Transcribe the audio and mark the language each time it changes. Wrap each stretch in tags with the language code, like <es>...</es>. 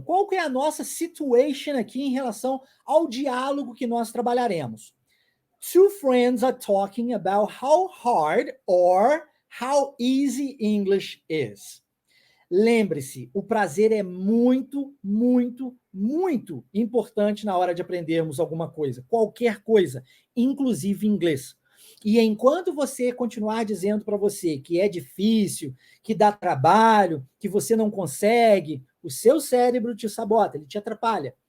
<pt>Qual que é a nossa situation aqui em relação ao diálogo que nós trabalharemos?</pt> <en>Two friends are talking about how hard or how easy English is.</en> <pt>Lembre-se, o prazer é muito, muito, muito importante na hora de aprendermos alguma coisa, qualquer coisa, inclusive inglês. E enquanto você continuar dizendo para você que é difícil, que dá trabalho, que você não consegue, o seu cérebro te sabota, ele te atrapalha.</pt>